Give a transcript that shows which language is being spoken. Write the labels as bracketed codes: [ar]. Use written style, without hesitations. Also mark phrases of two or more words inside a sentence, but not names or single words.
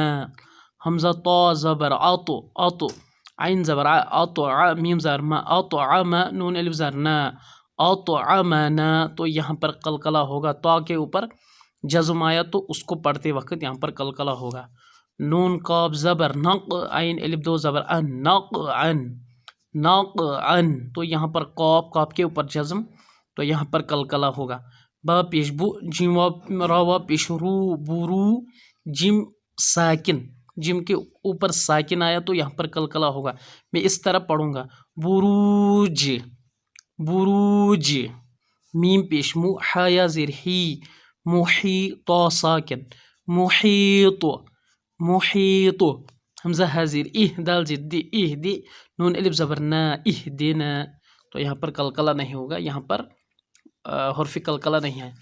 [ur] حمزہ طا زبر عط، عط، عین زبر اطع، میم زبر ما، اطعم، نون الف زبر نا، اطعمنا، تو یہاں پر قلقلہ ہوگا۔ طا کے اوپر جزم آیا تو اس کو پڑھتے وقت یہاں پر قلقلہ ہوگا۔ نون قاف زبر نق، عین الف دو زبر ان، نقعن، نقعن، تو یہاں پر قاف، قاف کے اوپر جزم، تو یہاں پر قلقلہ ہوگا۔ با پیش بو، جیم راوا پیش رو، برو، جیم ساکن، جیم کے اوپر ساکن آیا تو یہاں پر قلقلہ ہوگا۔ میں اس طرح پڑھوں گا: بروج، بروج، میم پیش مو، حیا زیر ہی، محی، طا ساکن، محیط، محیط، حمزہ ہا زیر اہ، دال زیر دی، اہ دی، نون الف زبر نا، اہ دینا، تو یہاں پر قلقلہ نہیں ہوگا، یہاں پر حرف قلقلہ نہیں ہے۔